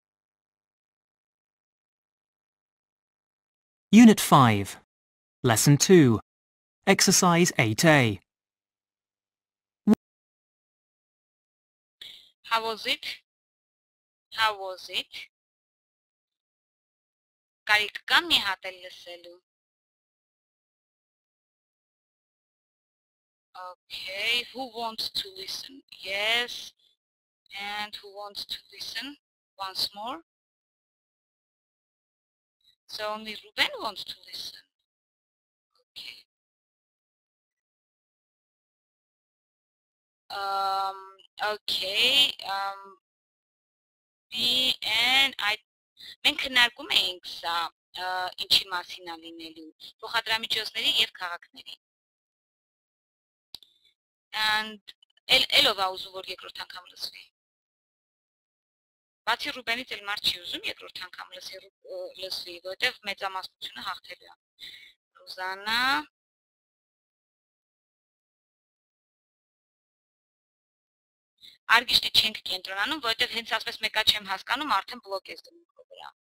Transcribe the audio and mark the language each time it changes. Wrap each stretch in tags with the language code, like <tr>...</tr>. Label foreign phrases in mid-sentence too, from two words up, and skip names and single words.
<en>Unit 5, Lesson 2, Exercise 8A. How was it? How was it?</en> <hy>Կարիք կա մի հատ էլ լսելու։</hy> <en>Okay, who wants to listen? Yes. And who wants to listen once more? So only Ruben wants to listen. Okay. Okay.</en> <hy>And մենք քննարկում էինք սա ինչի մասին է լինելու փոխադրամիջոցների եւ քաղաքների and ելով է ուզում որ երկրորդ անգամ լսվի բացի Ռուբենից էլ մարդ չի ուզում երկրորդ անգամ լսվի որովհետեւ մեծամասնությունը հաղթելու է Ռուզանա Արգիշտի չենք կենտրոնանում, որովհետև հենց ասպես մեկա չեմ հասկանում, արդեն բլոկ ես դնում քո վրա։</hy>